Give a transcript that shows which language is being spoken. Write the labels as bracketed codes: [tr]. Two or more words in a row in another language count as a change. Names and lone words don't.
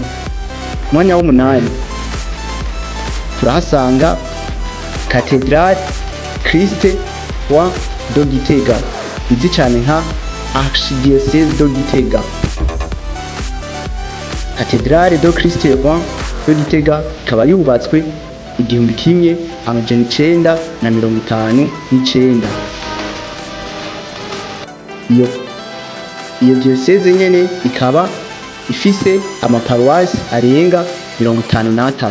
[rn] Ku mwanya w'umunani turahasanga Cathedrale Christ wa do Gitega, izwi cane nka Archidiocese do Gitega. Cathedrale do Christ wa do Gitega ikaba yubatswe 1959. Iyo diocese nyene ikaba ifise amaparuwasi arenga 53.